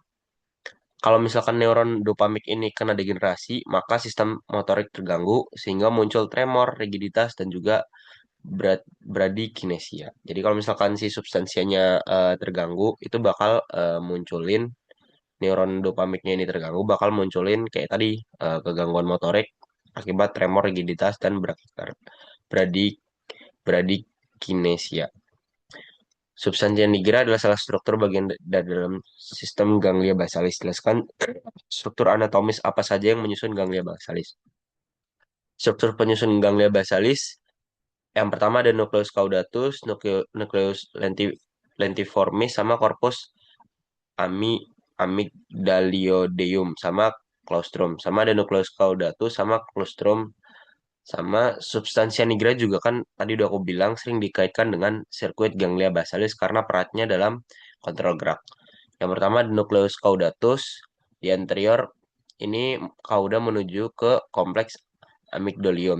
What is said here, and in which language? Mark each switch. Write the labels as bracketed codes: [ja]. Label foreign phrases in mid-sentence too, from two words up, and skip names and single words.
[id] Kalau misalkan neuron dopamik ini kena degenerasi, maka sistem motorik terganggu sehingga muncul tremor, rigiditas, dan juga bradikinesia. Jadi kalau misalkan si substansianya terganggu, itu bakal munculin neuron dopamiknya ini terganggu, bakal munculin kayak tadi kegangguan motorik akibat tremor, rigiditas, dan bradi bradikinesia. [la] Substansia nigra [id] adalah salah struktur bagian dari dalam sistem ganglia basalis. Jelaskan struktur anatomis apa saja yang menyusun ganglia basalis. Struktur penyusun ganglia basalis yang pertama ada [la] nucleus caudatus, nucleus lentiformis, [id] sama [la] corpus ami amygdalioideum [id] sama claustrum. Sama ada [la] nucleus caudatus [id] sama claustrum sama [la] substansia nigra [id] juga kan tadi udah aku bilang sering dikaitkan dengan sirkuit ganglia basalis karena perannya dalam kontrol gerak. Yang pertama ada nucleus caudatus di anterior, ini cauda menuju ke kompleks amygdalium.